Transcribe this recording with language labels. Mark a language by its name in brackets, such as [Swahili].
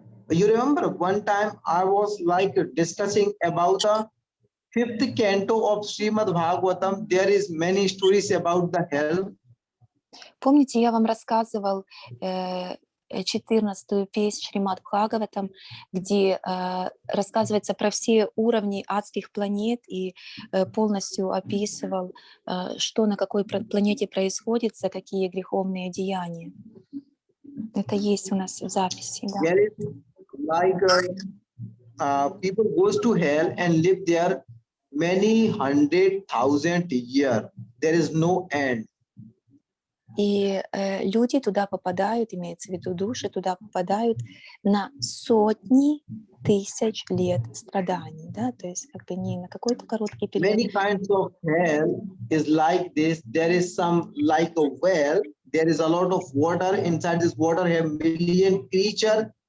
[English] You remember one time I was like discussing about the 5th canto of Srimad Bhagavatam. There is many stories about the hell. [Russian] Помните, я вам рассказывал 14-ю песнь Шримад Бхагаватам, где рассказывается про все уровни адских планет и полностью описывал, что на какой планете происходит, за какие греховные деяния. Это есть у нас в записи. Да. [English] Like people goes to hell and live there many 100,000 years. There is no end. [Russian] И люди туда попадают, имеется в виду души, туда попадают на сотни тысяч лет страданий, да, то есть как бы не на какой-то короткий период. [English] Many kinds of hell is like this. There is some like a well. There is a lot of water. Inside this water have million creature.